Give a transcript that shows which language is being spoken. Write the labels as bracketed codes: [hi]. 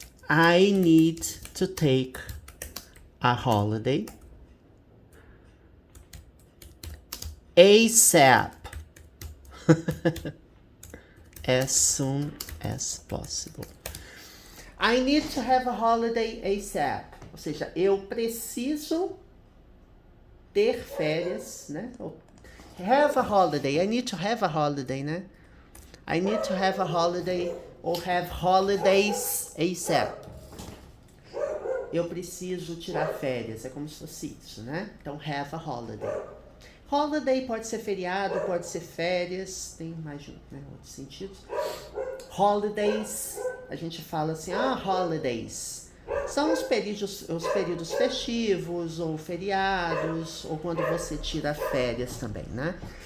[en] I need to take a holiday ASAP. As soon as possible. I need to have a holiday ASAP. [pt] Ou seja, eu preciso ter férias, né? [en] Have a holiday. I need to have a holiday, né? I need to have a holiday or have holidays ASAP. [pt] Eu preciso tirar férias. É como se fosse isso, né? Então, have a holiday. Holiday pode ser feriado, pode ser férias, tem mais de outros sentidos. Holidays, a gente fala assim, holidays. São os períodos festivos, ou feriados, ou quando você tira férias também, né?